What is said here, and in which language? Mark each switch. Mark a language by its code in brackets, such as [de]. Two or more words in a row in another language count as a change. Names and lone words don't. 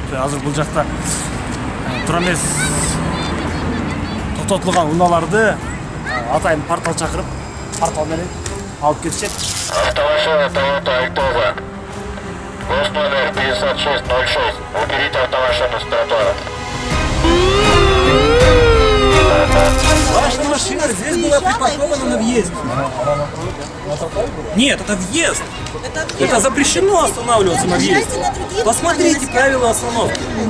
[ky] азыр бул жакта тура эмес токтотулган унааларды атайын портал чакырып, портал менен алып кетишет. [ru] Автомашина Toyota Altoza. Гост номер 5606. Уберите автомашину с тротуара. Ваша машина Нет, здесь была припаркована на въезде. Нет, это въезд. Это запрещено останавливаться на въезде. Посмотрите правила остановки.